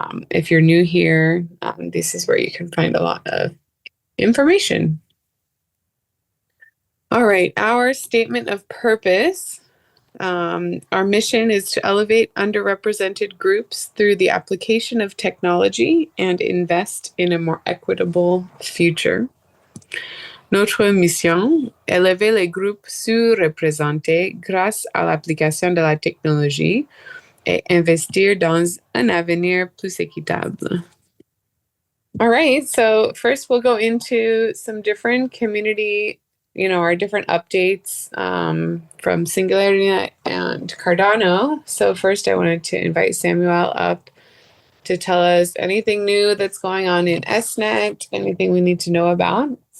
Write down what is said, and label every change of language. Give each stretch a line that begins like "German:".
English: If you're new here, this is where you can find a lot of information. All right, our statement of purpose. Our mission is to elevate underrepresented groups through the application of technology and invest in a more equitable future.
French: Notre mission, élever les groupes sous-représentés grâce à l'application de la technologie et investir dans un avenir plus équitable.
English: All right, so first we'll go into some different community, our different updates from Singularity and Cardano. So first I wanted to invite Samuel up to tell us anything new that's going on in SNet, anything we need to know about.